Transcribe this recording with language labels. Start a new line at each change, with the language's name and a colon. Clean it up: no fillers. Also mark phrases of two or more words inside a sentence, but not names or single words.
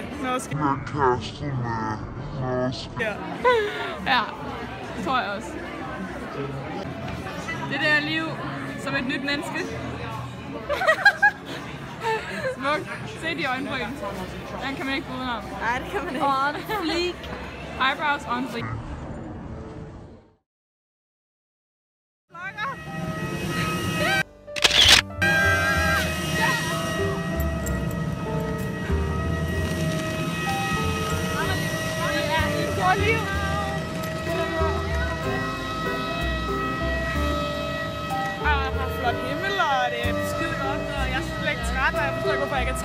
Danish: Noget sker. Ja. Ja, det tror jeg også. Det der liv som et nyt menneske. Smukt. Se de øjenbryn. Den kan man ikke gå udenom. Nej, det kan man ikke.
English: On fleek. Eyebrows on fleek.
Danish: Liv. Og jeg har flot himmel, og det er skide godt, og jeg er slet ikke træt, og jeg forstår ikke, hvorfor jeg ikke er træt.